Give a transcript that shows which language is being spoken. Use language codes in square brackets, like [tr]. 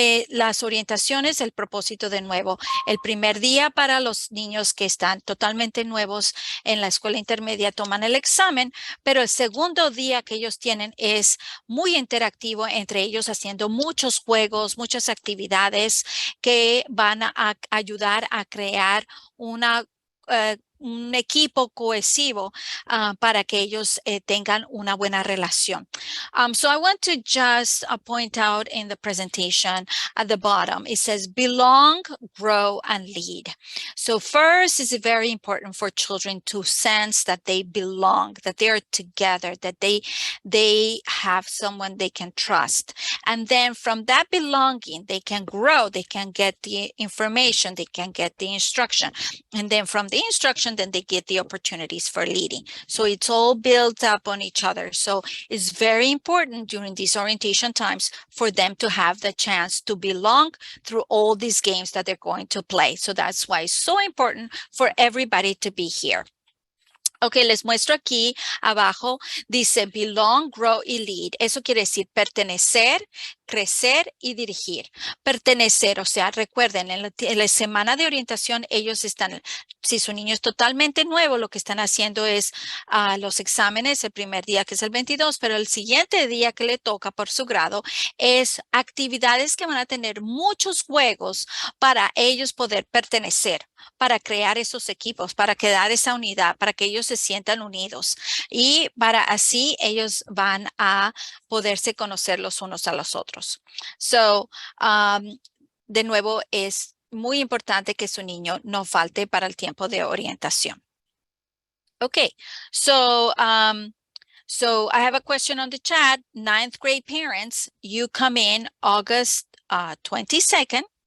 [es] Las orientaciones, el propósito de nuevo, el primer día para los niños que están totalmente nuevos en la escuela intermedia toman el examen, pero el segundo día que ellos tienen es muy interactivo entre ellos, haciendo muchos juegos, muchas actividades que van a ayudar a crear un equipo cohesivo para que ellos tengan una buena relación. [en] So I want to just point out in the presentation at the bottom, it says belong, grow, and lead. So first, it's very important for children to sense that they belong, that they are together, that they have someone they can trust. And then from that belonging, they can grow, they can get the information, they can get the instruction. And then from the instruction, then they get the opportunities for leading. So it's all built up on each other. So it's very important during these orientation times for them to have the chance to belong through all these games that they're going to play. So that's why it's so important for everybody to be here. [es] Ok, les muestro aquí abajo, dice belong, grow y lead. Eso quiere decir pertenecer, crecer y dirigir. Pertenecer, o sea, recuerden, en la semana de orientación, ellos están, si su niño es totalmente nuevo, lo que están haciendo es los exámenes el primer día, que es el 22, pero el siguiente día que le toca por su grado es actividades que van a tener muchos juegos para ellos poder pertenecer, para crear esos equipos, para crear esa unidad, para que ellos se sientan unidos y para así ellos van a poderse conocer los unos a los otros. So, de nuevo, es muy importante que su niño no falte para el tiempo de orientación. [en] Okay, so I have a question on the chat. 9th grade parents, you come in August 22nd.